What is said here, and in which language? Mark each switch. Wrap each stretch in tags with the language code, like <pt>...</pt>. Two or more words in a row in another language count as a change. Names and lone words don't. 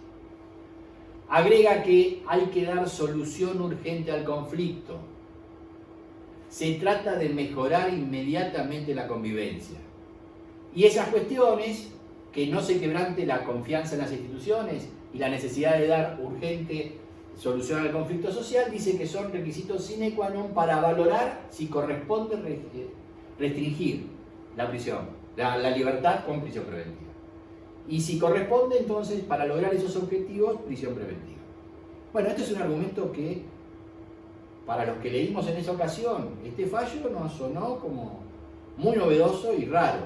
<es>Agrega que hay que dar solución urgente al conflicto. Se trata de mejorar inmediatamente la convivencia. Y esas cuestiones, que no se quebrante la confianza en las instituciones y la necesidad de dar urgente solución al conflicto social, dice que son requisitos</es> <la>sine qua non</la> <es>para valorar si corresponde restringir la prisión, la libertad con prisión preventiva. Y si corresponde, entonces, para lograr esos objetivos, prisión preventiva. Bueno, este es un argumento que, para los que leímos en esa ocasión, este fallo nos sonó como muy novedoso y raro.</es>